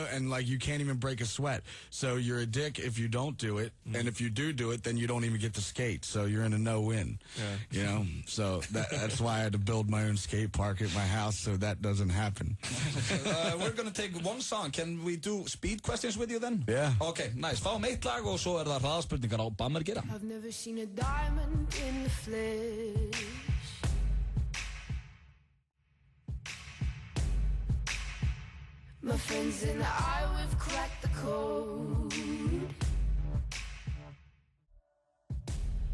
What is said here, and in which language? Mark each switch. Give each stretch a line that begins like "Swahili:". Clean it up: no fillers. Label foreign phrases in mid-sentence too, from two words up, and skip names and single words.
English: And like, you can't even break a sweat. So you're a dick if you don't do it. And if you do it, then you don't even get to skate. So you're in a no-win, So that's why I had to build my own skate park at my house so that doesn't happen. We're going to take one song. Can we do speed questions with you then? Yeah. Okay, nice.
Icelandic: Fáum eitt lag og svo það hraðspurningar á Bammer Gera.
English: I've never seen a diamond in the flesh. My friends and I, we've cracked the code.